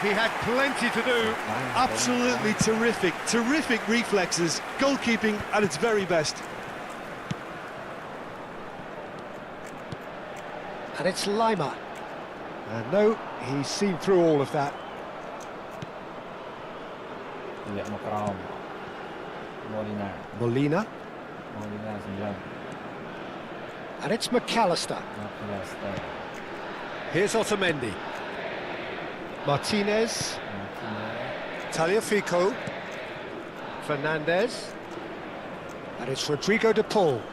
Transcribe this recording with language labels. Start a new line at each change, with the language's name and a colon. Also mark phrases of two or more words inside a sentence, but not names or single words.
English: He had plenty to do. Absolutely terrific, terrific reflexes, goalkeeping at its very best. And it's Lima. And no, he's seen through all of that.
Khmer: ទម្លាក់មកក្រោម Molina Molina. សម្រាប់
English: And it's McAllister. Here's Otamendi. Martinez. Tagliafico. Fernandez. And it's Rodrigo de Paul.